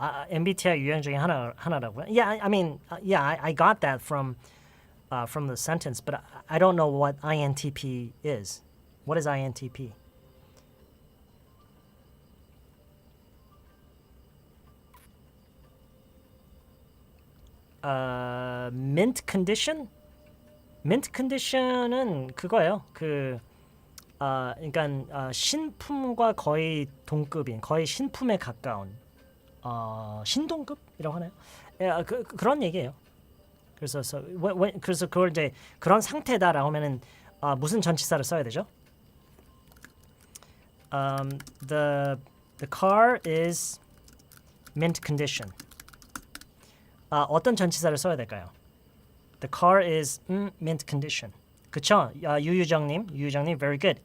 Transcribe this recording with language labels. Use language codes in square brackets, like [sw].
[ko] MBTI 유형 중에 하나라고요? [en] Yeah, I mean, I got that from the sentence, but I don't know what INTP is. What is INTP? [ko] Mint condition? Mint condition은 그거예요. 그러니까 신품과 거의 동급인, 거의 신품에 가까운 신동급이라고 하나요? 그런 얘기예요. 그래서 그걸 이제 그런 상태다라고 하면은 무슨 전치사를 써야 되죠? [en] The car is mint condition. [ko] 어떤 전치사를 써야 될까요? [en] The car is mint condition. [ko] 그쵸? 유유정님, [en] very good.